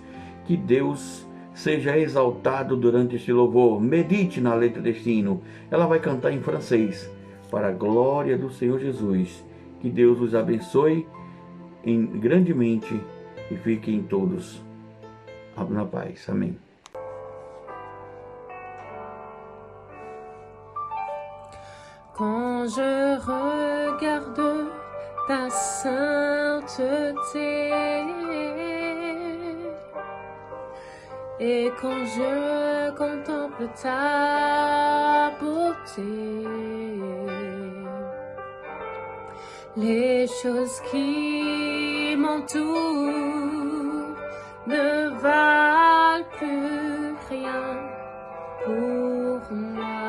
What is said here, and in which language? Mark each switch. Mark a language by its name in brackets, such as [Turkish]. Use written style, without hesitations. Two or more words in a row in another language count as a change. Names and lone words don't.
[Portuguese] Que Deus seja exaltado durante este louvor. Medite na letra deste hino. Ela vai cantar em francês, para a glória do Senhor Jesus. Que Deus os abençoe grandemente e fiquem todos na paz. Amém. [French] Quand je regarde ta sainteté et quand je contemple ta beauté, les choses qui m'entourent ne valent plus rien pour moi.